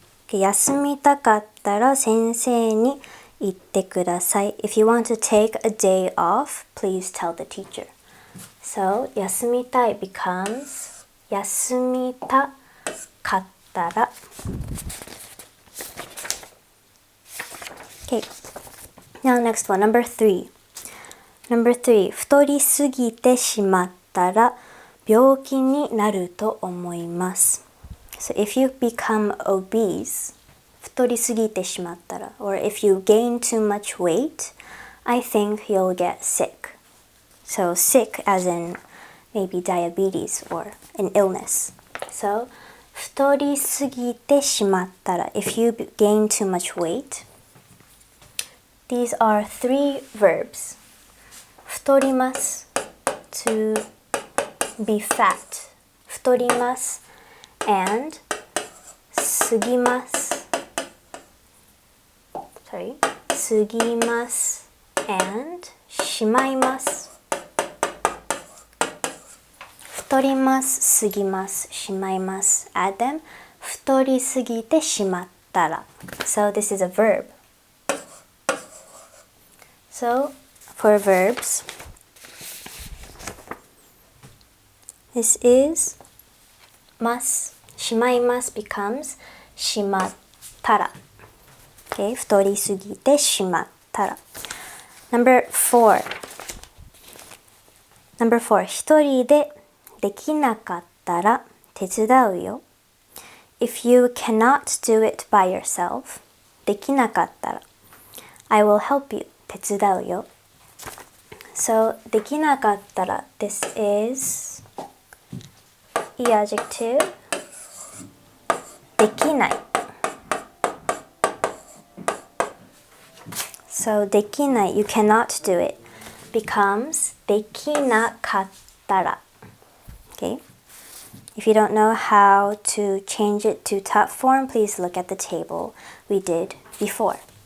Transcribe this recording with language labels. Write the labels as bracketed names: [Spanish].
[English] Okay, [Japanese] 休みたかったら先生に言ってください. [English] If you want to take a day off, please tell the teacher. So [Japanese] 休みたい [English] becomes [Japanese] 休みたかったら. [English] Okay. Now next one, number 3. Number 3. [Japanese] 太りすぎてしまったら病気になると思います. [English] So if you become obese, [Japanese] 太りすぎてしまったら, [English] or if you gain too much weight, I think you'll get sick. So sick as in maybe diabetes or an illness. So [Japanese] 太りすぎてしまったら, [English] if you gain too much weight, these are 3 verbs. [Japanese] 太ります, [English] to be fat. [Japanese] 太ります and 過ぎます 過ぎます and しまいます。太ります、過ぎます、しまいます。 [English] Add them. [Japanese] 太りすぎてしまったら. [English] So this is a verb. So for verbs, this is ます。 [Japanese] しまいます [English] becomes [Japanese] しまったら. [English] Okay, [Japanese] 太りすぎてしまったら. [English] Number 4. [Japanese] 一人でできなかったら手伝うよ. [English] If you cannot do it by yourself, [Japanese] できなかったら [English] I will help you. [Japanese] 手伝うよ. [English] So [Japanese] できなかったら [English] this is E adjective [Japanese] できない. [English] So [Japanese] できない [English] you cannot do it becomes [Japanese] できなかったら. [English] Okay? If you don't know how to change it to top form, please look at the table we did before.